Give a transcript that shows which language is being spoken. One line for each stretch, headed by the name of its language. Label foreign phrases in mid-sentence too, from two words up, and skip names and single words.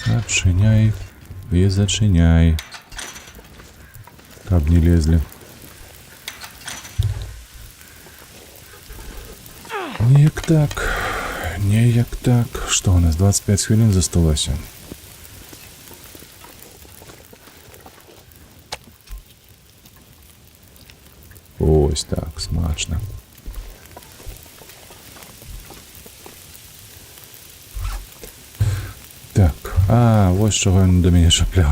Belarusian: Адчыняй і зачыняй. Каб не лезлі. Неяк так. Неяк так. Што у нас 25 хвілін засталося?
Ukrainian: Ось так, смачно. Так, вось чого він до мене чаплявся.